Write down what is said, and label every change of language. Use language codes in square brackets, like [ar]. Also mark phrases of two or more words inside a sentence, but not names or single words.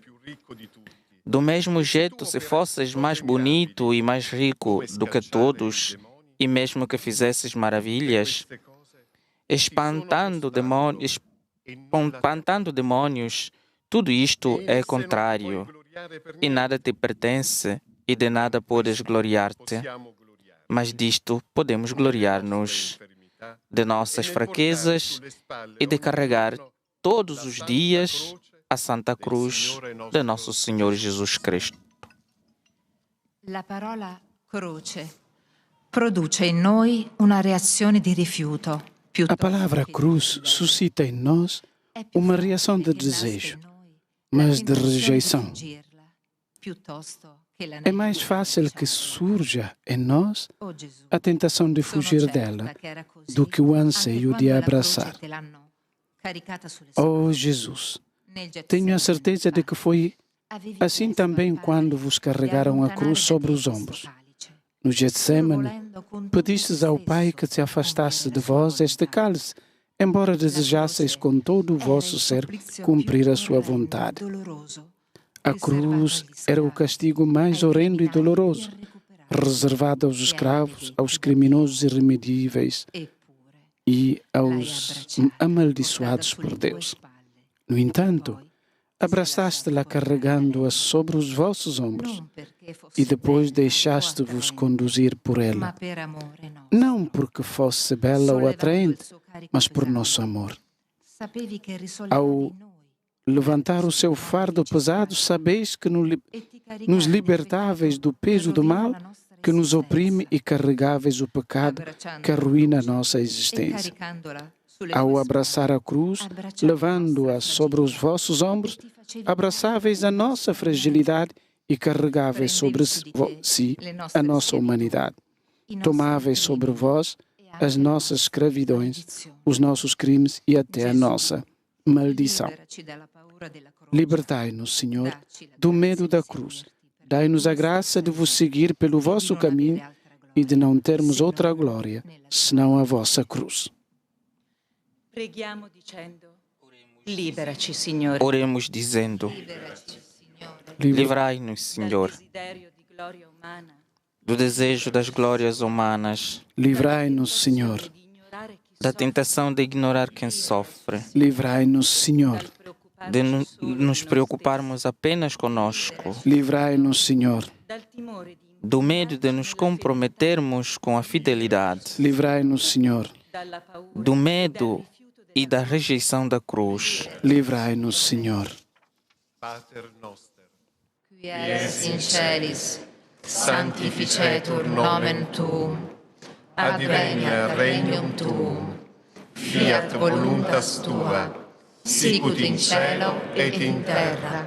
[pt] Do mesmo jeito, se fosses mais bonito e mais rico do que todos, e mesmo que fizesses maravilhas, espantando demônios, tudo isto é contrário, e nada te pertence, e de nada podes gloriar-te, [it] possiamo gloriarci [pt] mas disto podemos gloriar-nos [it] dell'infermità [pt] de e nossas [it] nel portare [pt] fraquezas [it] sulle spalle [pt] e de [it] ogni [pt] carregar [it] giorno [pt] todos [it] la [pt] os [it] santa [pt] dias [it] croce [pt] a Santa [it] del [pt] Cruz [it] Signore [pt] de [it] nostro [pt] nosso Senhor Jesus Cristo. [it] La parola croce produce in noi una reazione di rifiuto. [pt] A [it] piuttosto [pt] palavra [it] che di [pt] cruz [it] desiderio. [pt] suscita em nós [it] È più [pt] uma [it] forte [pt] reação de [it] e lascia [pt] desejo, [it] in noi la [pt] mas de [it] tentazione di [pt] rejeição. [it] fuggirla, piuttosto che [pt] É [it] l'anello [pt] mais [it] di [pt] fácil que [it] abbracciarla. [pt] surja em nós [it] Oh Gesù, [pt] a tentação de [it] sono [pt] fugir [it] certa [pt] dela [it] che era così [pt] do que o [it] anche [pt] anseio de [it] quando [pt] a [it] la croce [pt] abraçar. [it] te l'hanno caricata sulle [pt] Oh [it] spalle. [pt] Jesus, [it] Nel [pt] tenho a [it] Getsemani, [pt] certeza de que foi [it] avevi [pt] assim [it] chiesto al [pt] também [it] Padre [pt] quando vos [it] di [pt] carregaram a [it] allontanare [pt] cruz [it] da [pt] sobre [it] te [pt] os [it] questo [pt] ombros. [it] calice, [pt] No [it] pur [pt] Getsemane, [it] volendo con tutto te [pt] pedistes ao Pai que [it] stesso [pt] se afastasse [it] compiere [pt] de [it] la sua [pt] vós este [it] volontà. [pt] cálice, embora desejasseis com todo o [it] Era [pt] vosso [it] il [pt] ser [it] supplizio [pt] cumprir [it] più [pt] a sua [it] orrendo e [pt] vontade. [it] doloroso, [pt] A [it] riservato [pt] cruz [it] agli [pt] era o [it] schiavi, [pt] castigo mais [it] ai [pt] horrendo e [it] criminali [pt] doloroso, [it] irrecuperabili, [pt] reservado aos [it] e ai [pt] escravos, [it] maledetti [pt] aos [it] da [pt] criminosos [it] Dio. [pt] irremedíveis [it] Eppure [pt] e [it] l'hai [pt] aos [it] abbracciata, [pt] amaldiçoados [it] portata [pt] por [it] sulle tue [pt] Deus. [it] spalle. [pt] No [it] E [pt] entanto, [it] poi ti sei [pt] abraçaste-la [it] lasciato portare da [pt] carregando-a [it] lei, [pt] sobre os vossos ombros [it] non perché fosse [pt] e depois [it] bella o [pt] deixaste-vos [it] attraente, [pt] conduzir por [it] ma [pt] ela, [it] per amore nostro. [pt] não porque fosse bela ou [it] Sollevando il [pt] atraente, [it] suo carico [pt] mas por [it] pesante, [pt] nosso amor. [it] sapevi che risollevavi [pt] Ao [it] noi [pt] levantar o seu fardo pesado, sabeis que [it] e ti [pt] nos [it] caricavi del [pt] libertáveis do [it] peccato che [pt] peso do [it] rovina [pt] mal [it] la nostra [pt] que nos oprime [it] esistenza, [pt] e carregáveis o pecado que arruína a nossa [it] e [pt] existência. [it] caricandola sulle [pt] Ao [it] tue [pt] abraçar a cruz, [it] abbracciavi la [pt] levando-a [it] nostra [pt] sobre os [it] fragilità [pt] vossos ombros, [it] e ti facevi [pt] abraçáveis a nossa fragilidade e carregáveis sobre [it] Prendevi su di te si le [pt] a [it] nostre [pt] nossa [it] schiavitù, [pt] humanidade. [it] i nostri [pt] Tomáveis sobre [it] crimini [pt] vós [it] e anche [pt] as [it] le [pt] nossas [it] nostre [pt] escravidões, [it] maledizioni. [pt] os nossos crimes e até a [it] Gesù, [pt] nossa maldição. [it] Liberaci dalla paura della croce. [pt] Libertai-nos, Senhor, [it] Dacci la [pt] do [it] grazia [pt] medo [it] di [pt] da cruz. [it] seguirti per la [pt] Dai-nos [it] tua [pt] a graça [it] stessa [pt] de vos [it] vita [pt] seguir pelo [it] e di [pt] vosso [it] non avere [pt] caminho [it] altra [pt] e de [it] gloria, [pt] não termos [it] se [pt] outra [it] non [pt] glória, [it] nella tua [pt] senão a vossa cruz. [it] Preghiamo dicendo: liberaci, Signore, [pt] Oremos dizendo: [it] Liberaci, Signore, [pt] livrai-nos, [it] dal [pt] Senhor, [it] desiderio di gloria umana, [pt] do desejo das glórias humanas, Livrai-nos, Senhor. [it] di ignorare chi [pt] da [it] soffre, [pt] tentação de ignorar quem sofre, Livrai-nos, Senhor. [it] dal preoccuparci [pt] de [it] solo di [pt] nos [it] noi stessi, [pt] preocuparmos apenas conosco, Livrai-nos, Senhor. [it] dal timore di [pt] do medo de nos comprometermos com a fidelidade, Livrai-nos, Senhor. [it] dalla paura [pt] do [it] e dal [pt] medo [it] rifiuto [pt] e da rejeição da cruz. Livrai-nos, Senhor. [la] Pater noster, qui es in celis, sanctificetur nomen tuum, adveniat regnum tuum, fiat voluntas tua, sicut in cielo et in terra.